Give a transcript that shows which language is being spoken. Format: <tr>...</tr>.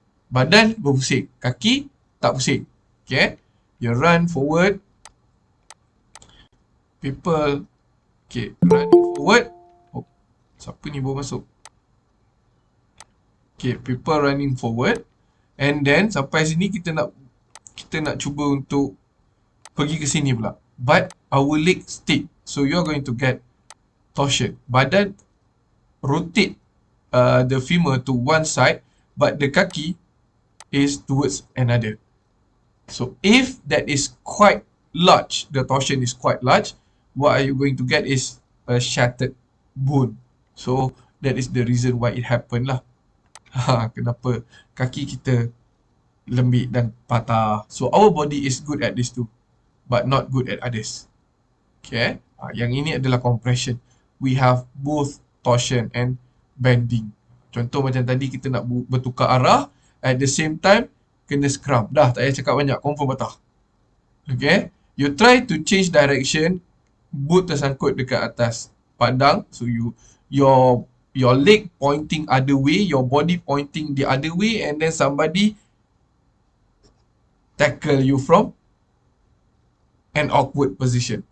<ms>Badan berpusing, kaki tak pusing.</ms> <en>Okay, you run forward. People, okay, running forward. Oh,</en> <ms>siapa ni baru masuk?</ms> <en>Okay, people running forward.</en> <ms>And then sampai sini kita nak cuba untuk pergi ke sini pula.</ms> <en>But our leg stick. So you're going to get torsion. Badan rotate the femur to one side, but the kaki is towards another. So if that is quite large, the torsion is quite large, what are you going to get is a shattered bone. So that is the reason why it happened lah.</en> <ms>Kenapa kaki kita lembik dan patah.</ms> <en>So our body is good at this too, but not good at others.</en> <ms>Okay, yang ini adalah compression.</ms> <en>We have both torsion and bending.</en> <ms>Contoh macam tadi kita nak bertukar arah,</ms> <en>at the same time kena scrum.</en> <ms>Dah, tak payah cakap banyak, confirm patah.</ms> <en>Okay, you try to change direction, boot</en> <ms>tersangkut dekat atas padang,</ms> <en>so your leg pointing other way, your body pointing the other way, and then somebody tackle you from an awkward position.</en>